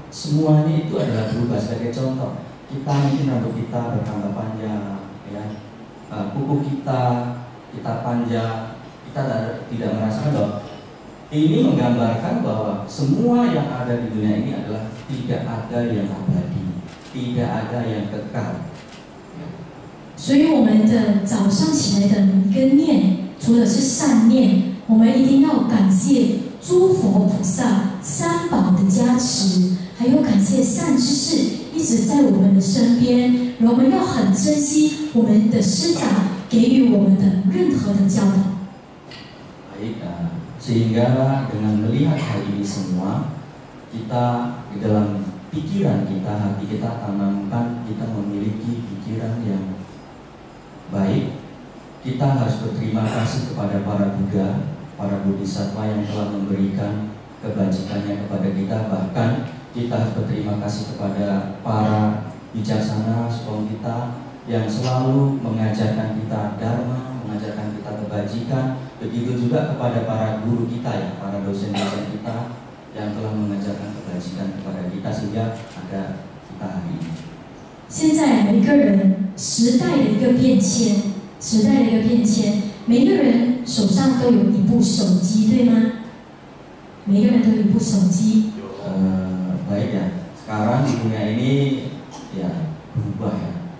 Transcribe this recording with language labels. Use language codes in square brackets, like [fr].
[id] Semuanya itu adalah berubah. Sebagai contoh, kita mungkin rambut kita bertambah panjang, ya, kuku kita panjang. Kita tidak merasakan bahwa ini menggambarkan bahwa semua yang ada di dunia ini adalah tidak ada yang abadi, tidak ada yang kekal. [zh] 所以我们的早上起来的每一个念，除了是善念，我们一定要感谢诸佛菩萨、三宝的加持，还有感谢善知识一直在我们的身边，我们要很珍惜我们的师长给予我们的任何的教导。 [id] Sehingga dengan melihat hal ini semua, kita di dalam pikiran kita, hati kita tanamkan, kita memiliki pikiran yang baik. Kita harus berterima kasih kepada para Buddha, para Bodhisattva yang telah memberikan kebajikannya kepada kita. Bahkan kita harus berterima kasih kepada para bijaksana sebelum kita yang selalu mengajarkan kita dharma, mengajarkan kita kebajikan. Begitu juga kepada para guru kita ya, para dosen-dosen kita yang telah mengajarkan kebajikan kepada kita sehingga ada kita hari ini. [zh] 现在每个人时代的一个变迁，每个人手上都有一部手机，对吗？每个人都有一部手机。 [id] Baik ya. Sekarang di dunia ini ya berubah ya.